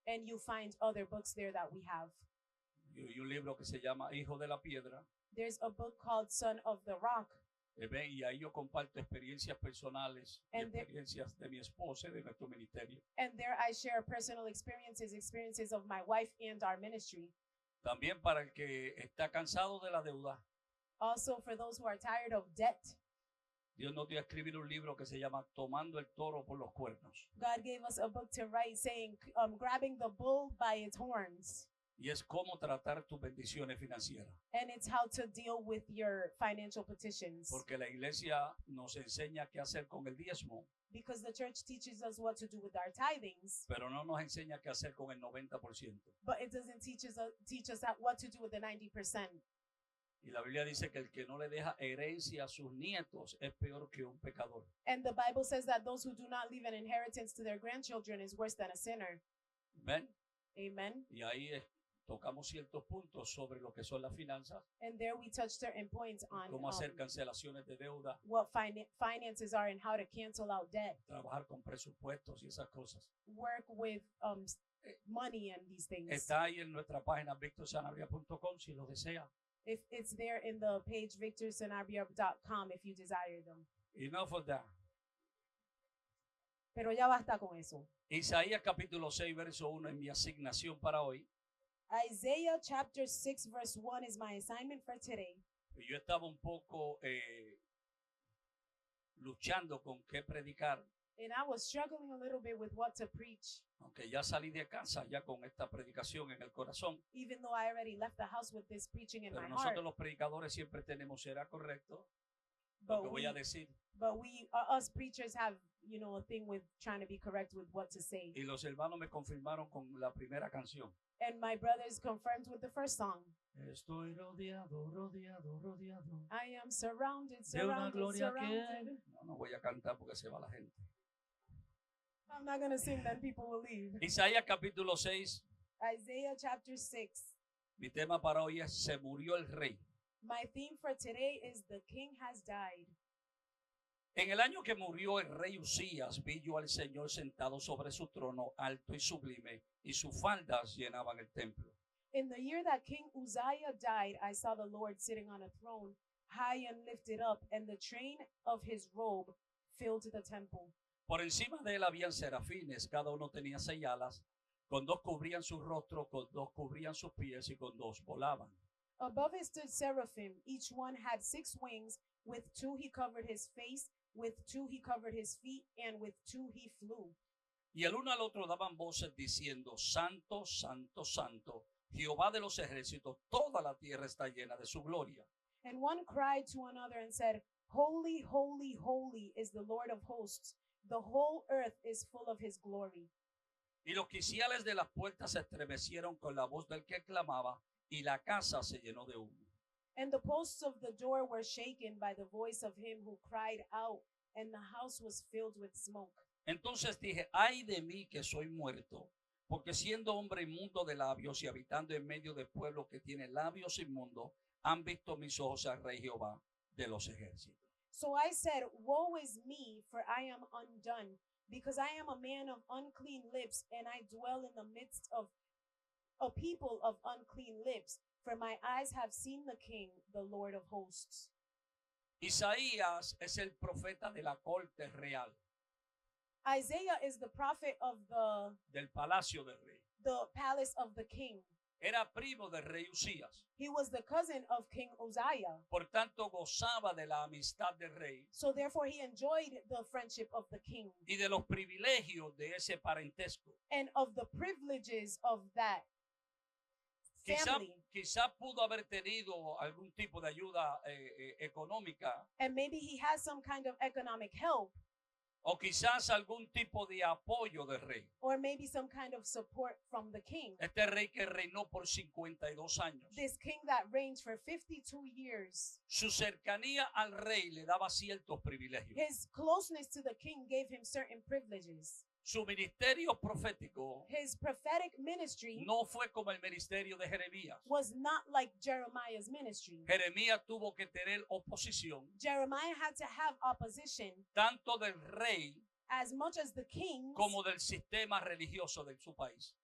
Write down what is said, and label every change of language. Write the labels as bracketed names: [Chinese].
[English] and you find other books there that we have. [Spanish] Y un libro que se llama Hijo de la Piedra. [English] There's a book called Son of the Rock, [Spanish] Ven, y ahí yo comparto experiencias personales y [English] And there- [Spanish] experiencias de mi esposa y de nuestro ministerio. [English] and there I share personal experiences of my wife and our ministry. [Spanish] También para el que está cansado de la deuda, [English] Also, for those who are tired of debt, [Spanish] Dios nos dio a escribir un libro que se llama Tomando el toro por los cuernos. [English] God gave us a book to write saying, grabbing the bull by its horns. [Spanish] Y es cómo tratar tus bendiciones financieras. [English] And it's how to deal with your financial petitions. [Spanish] Porque la iglesia nos enseña qué hacer con el diezmo, [English] Because the church teaches us what to do with our tithings, [Spanish] pero no nos enseña qué hacer con el 90%. [English] but it doesn't teach us what to do with the 90%. [Spanish] Y la Biblia dice que el que no le deja herencia a sus nietos es peor que un pecador. [English] And the Bible says that those who do not leave an inheritance to their grandchildren is worse than a sinner. [Spanish] ¿Ven? [English] Amen. [Spanish] Y ahí tocamos ciertos puntos sobre lo que son las finanzas, [English] And there we touch certain points on [Spanish] cómo hacer cancelaciones de deuda, [English] what finances are and how to cancel out debt, [Spanish] trabajar con presupuestos y esas cosas. [English] work with money and these things. [Spanish] Está ahí en nuestra página victorsanabria.com si lo desea. [English] If it's there in the page victorsanabria.com if you desire them. Enough of that. [Spanish] Pero ya basta con eso. Isaías capítulo 6, verso 1 es mi asignación para hoy. [English] Isaiah chapter 6 verse 1 is my assignment for today. [Spanish] Yo estaba un poco luchando con qué predicar, [English] And I was struggling a little bit with what to preach, [Spanish] aunque ya salí de casa ya con esta predicación en el corazón. [English] even though I already left the house with this preaching in [Spanish] Pero [English] my [Spanish] nosotros [English] heart. [Spanish] los predicadores siempre tenemos, será correcto lo [English] But [Spanish] que voy [English] we, [Spanish] a decir. [English] but we, us preachers have, a thing with trying to be correct with what to say. [Spanish] Y los hermanos me confirmaron con la primera canción. [English] And my brothers confirmed with the first song. [Spanish] Estoy rodeado, rodeado, rodeado [English] I am surrounded, [Spanish] de una [English] surrounded, [Spanish] gloria [English] surrounded. [Spanish] que... No voy a cantar porque se va la gente. [English] I'm not going to sing, then people will leave. [Spanish] Isaías capítulo 6, [English] Isaiah chapter 6. [Spanish] mi tema para hoy es Se murió el rey. [English] My theme for today is The King Has Died. [Spanish] En el año que murió el rey Usías, vi yo al Señor sentado sobre su trono alto y sublime, y sus faldas llenaban el templo. [English] In the year that King Uzziah died, I saw the Lord sitting on a throne, high and lifted up, and the train of his robe filled the temple. [Spanish] Por encima de él habían serafines, cada uno tenía 6 alas, con 2 cubrían su rostro, con 2 cubrían sus pies y con 2 volaban. [English] Above it stood seraphim, each one had 6 wings, with 2 he covered his face, with 2 he covered his feet, and with 2 he flew. [Spanish] Y el uno al otro daban voces diciendo, Santo, Santo, Santo, Jehová de los ejércitos, toda la tierra está llena de su gloria. [English] And one cried to another and said, Holy, holy, holy is the Lord of hosts. The whole earth is full of his glory. [Spanish] Y los quiciales de las puertas se estremecieron con la voz del que clamaba, y la casa se llenó de humo. [English] And the posts of the door were shaken by the voice of him who cried out, and the house was filled with smoke. [Spanish] Entonces dije, ay de mí que soy muerto, porque siendo hombre inmundo de labios y habitando en medio de pueblo que tiene labios inmundos, han visto mis ojos al Rey Jehová de los ejércitos. [English] So I said, woe is me, for I am undone, because I am a man of unclean lips, and I dwell in the midst of a people of unclean lips. For my eyes have seen the King, the Lord of hosts. [Spanish] Isaías es el profeta de la corte real, [English] Isaiah is the prophet of [Spanish] del palacio del rey. [English] the palace of the king. [Spanish] Era primo del rey Usías. [English] He was the cousin of King Uzziah. [Spanish] Por tanto, gozaba de la amistad del rey [English] So therefore he enjoyed the friendship of the king [Spanish] y de los privilegios de ese parentesco. [English] and of the privileges of that family. [Spanish] Quizá pudo haber tenido algún tipo de ayuda económica, [English] And maybe he has some kind of economic help, [Spanish] o quizás algún tipo de apoyo del rey. [English] or maybe some kind of support from the king. [Spanish] Este rey que reinó por 52 años. [English] This king that reigned for 52 years. [Spanish] Su cercanía al rey le daba ciertos privilegios. [English] His closeness to the king gave him certain privileges. [Spanish] Su ministerio profético [English] His prophetic ministry [Spanish] no fue como el ministerio de Jeremías. [English] was not like Jeremiah's ministry. [Spanish] Jeremías tuvo que tener oposición [English] Jeremiah had to have opposition [Spanish] tanto del rey [English] as much as the king, [Spanish] como del sistema religioso de su país.